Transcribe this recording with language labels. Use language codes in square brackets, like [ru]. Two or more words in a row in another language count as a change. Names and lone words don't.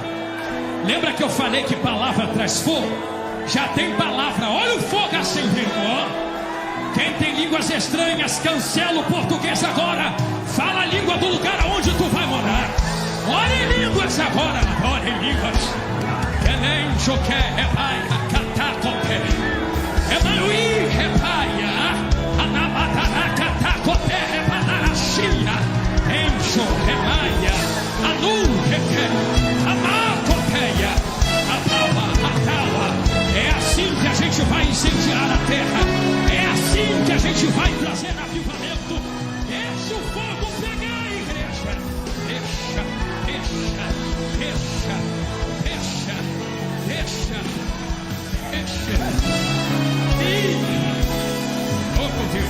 [pt] Lembra que eu falei que palavra traz fogo? Já tem palavra. Olha o fogo acendendo, ó. Quem tem línguas estranhas, cancela o português agora. Fala a língua do lugar aonde tu vai morar. Ora em línguas agora. Ora em línguas. Emanuí, repaia, anabataracatacote, repadarachia, encho, remaia, anu, reque, amacoteia, ataua. É assim que a gente vai incendiar a terra. É assim que a gente vai trazer avivamento. Deixa o fogo pegar a igreja. Deixa. Oh, meu Deus.